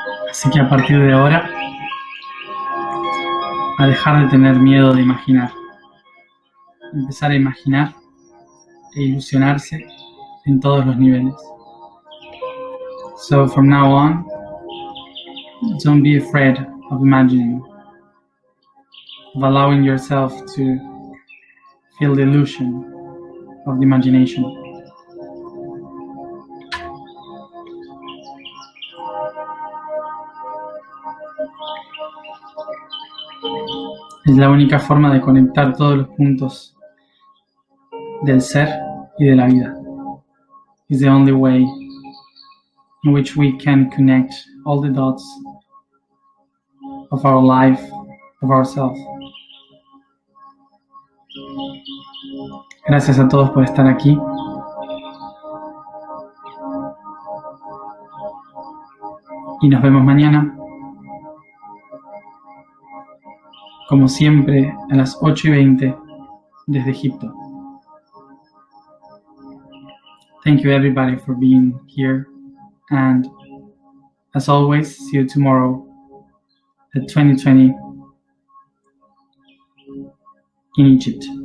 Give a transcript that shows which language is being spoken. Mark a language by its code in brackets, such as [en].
[es] Así que a partir de ahora, a dejar de tener miedo de imaginar. Empezar a imaginar e ilusionarse en todos los niveles. [en] So from now on, don't be afraid of imagining, of allowing yourself to feel the illusion of the imagination. [es] Es la única forma de conectar todos los puntos del ser y de la vida. [en] It's the only way in which we can connect all the dots of our life, of ourselves. [es] Gracias a todos por estar aquí. Y nos vemos mañana. Como siempre, a las 8:20 desde Egipto. [en] Thank you everybody for being here, and as always, see you tomorrow at 2020 in Egypt.